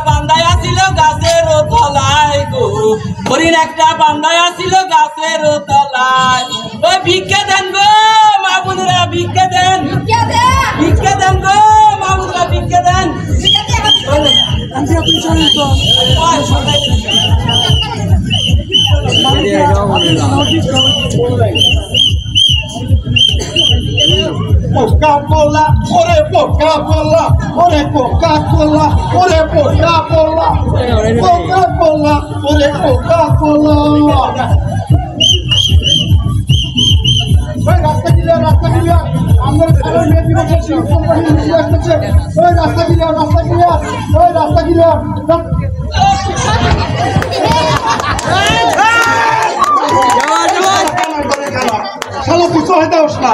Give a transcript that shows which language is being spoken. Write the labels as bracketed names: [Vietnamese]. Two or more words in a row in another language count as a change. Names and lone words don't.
[Bangla] বান্দায় আসিল গাছের তলায় গো, হরিণ একটা বান্দায় আসিল গাছের তলায়। ওই ভিক্ষা দেন গো মাহবুবরা, ভিক্ষা দেন, ভিক্ষা দেন গো মাহবুবরা, ভিক্ষা দেন। Coca-Cola, ore Coca-Cola, ore Coca-Cola, ore Coca-Cola, Coca-Cola, ore Coca-Cola. রাস্তা ক্লিয়ার, রাস্তা ক্লিয়ার। আমরা সবাই মেয়ে দিবস কোম্পানি মিছিল আসছে। ওই রাস্তা ক্লিয়ার, রাস্তা ক্লিয়ার, ওই রাস্তা ক্লিয়ার। শালা কিছু হয়ে যাস না।